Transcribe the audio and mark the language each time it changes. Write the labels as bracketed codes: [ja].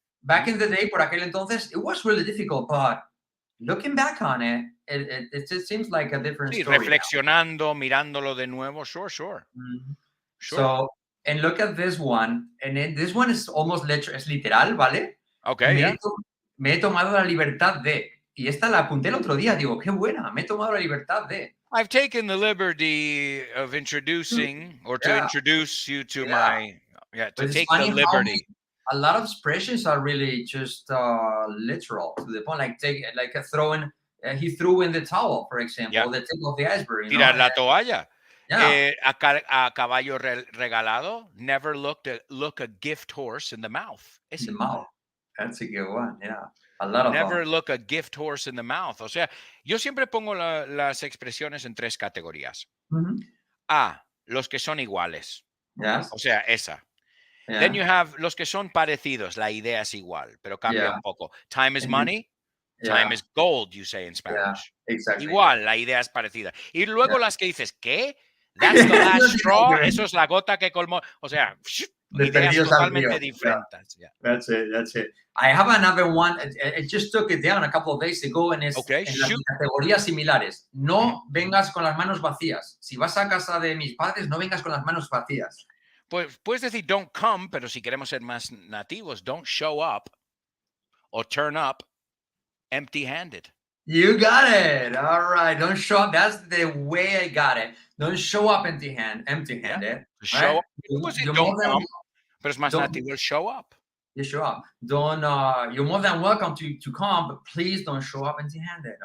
[en] Back in the day, [es] por aquel entonces, [en] it was really difficult, but looking back on it, it just seems like a different story. [es] Reflexionando, mirándolo de nuevo, sure. Mm-hmm. [en] Sure. So, and look at this one, and this one is almost literal, ¿vale? Okay. [es] Me he tomado la libertad de, y esta la apunté el otro día, digo, qué buena, me he tomado la libertad de. [en] I've taken the liberty of introducing, or to introduce you to to take the liberty. A lot of expressions are really just literal, to the point, like throwing, he threw in the towel, for example, the tip of the iceberg. [es] Tirar la toalla. Yeah. A caballo regalado, [en] never look a gift horse in the mouth. In the mouth. That's a good one, yeah. A lot of never look a gift horse in the mouth. [es] O sea, yo siempre pongo las expresiones en tres categorías. Mm-hmm. A, los que son iguales. [en] Yes. [es] O sea, esa. Yeah. [en] Then you have [es] los que son parecidos. La idea es igual, pero cambia un poco. [en] Time is money. Time is gold, you say in Spanish. Yeah, exactly. [es] Igual, la idea es parecida. Y luego las que dices, ¿qué? [en] That's the last straw. [es] Eso es la gota que colmó. O sea, ideas totalmente diferentes. [en] Yeah. That's it. I have another one. I just took it down a couple of days ago, and it's [es] en las categorías similares. No vengas con las manos vacías. Si vas a casa de mis padres, no vengas con las manos vacías. Pues puedes decir [en] don't come, [es] pero si queremos ser más nativos, [en] don't show up or turn up empty-handed. You got it. All right. Don't show up. That's the way I got it. Don't show up empty-handed. Yeah. Show up. Don't come, [es] pero es más nativo [en] show up. You show up. Don't. You're more than welcome to come, but please don't show up empty-handed.